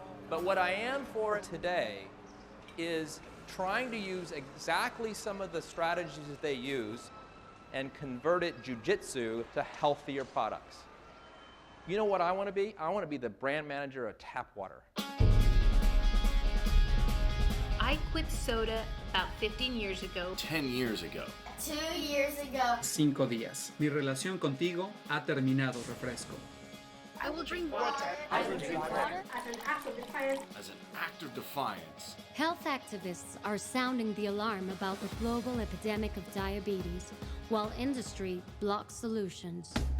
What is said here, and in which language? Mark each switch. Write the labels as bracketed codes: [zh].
[en] But what I am for today is trying to use exactly some of the strategies that they use and convert it jujitsu to healthier products. You know what I want to be? I want to be the brand manager of tap water. I quit soda about 15 years ago. 10 years ago. 2 years ago. [es] 5 días. Mi relación contigo ha terminado, refresco. [en] I will drink water. I will drink water as an act of defiance. As an act of defiance. Health activists are sounding the alarm about the global epidemic of diabetes, while industry blocks solutions.